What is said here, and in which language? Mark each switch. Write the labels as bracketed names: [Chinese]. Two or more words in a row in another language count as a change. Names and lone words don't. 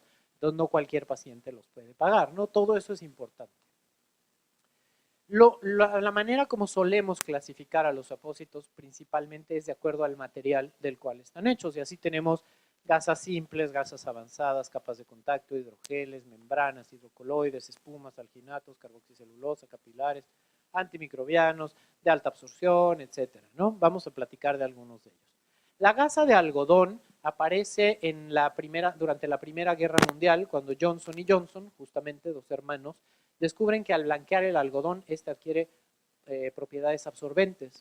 [Spanish] Entonces, no cualquier paciente los puede pagar, ¿no? Todo eso es importante. La manera como solemos clasificar a los apósitos principalmente es de acuerdo al material del cual están hechos. Y así tenemos gasas simples, gasas avanzadas, capas de contacto, hidrogeles, membranas, hidrocoloides, espumas, alginatos, carboxicelulosa, capilares, antimicrobianos, de alta absorción, etcétera, ¿no? Vamos a platicar de algunos de ellos. La gasa de algodón aparece durante la Primera Guerra Mundial, cuando Johnson y Johnson, justamente dos hermanos, descubren que al blanquear el algodón, este adquiere propiedades absorbentes.